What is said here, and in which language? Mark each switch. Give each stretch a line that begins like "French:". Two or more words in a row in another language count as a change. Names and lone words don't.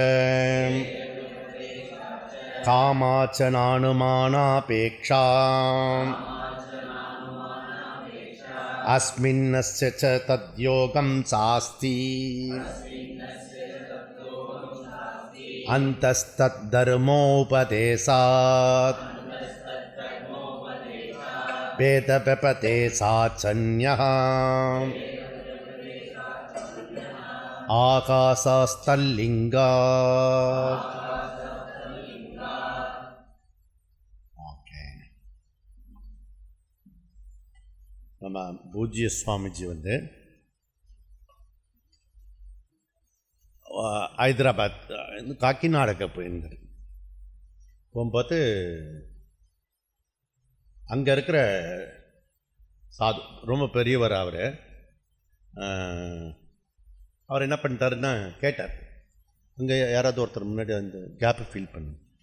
Sanskrit: कामाच नानुमानापेक्षा अस्मिन्नस्य च तद्योगं शास्ति अन्तस्तद्धर्मोपदेशात् वेदव्यपदेशाच्चन्यः
Tamil: आकाशस्थलिङ्गात् நம்ம பூஜ்ய சுவாமிஜி வந்து ஹைதராபாத் காக்கிநாடக போயிருந்தார். போகும்போது அங்கே இருக்கிற சாது ரொம்ப பெரியவர் அவர் என்ன பண்ணிட்டாருன்னா கேட்டார், அங்கே யாராவது ஒருத்தர் முன்னாடி அந்த கேப்பை ஃபீல் பண்ணு.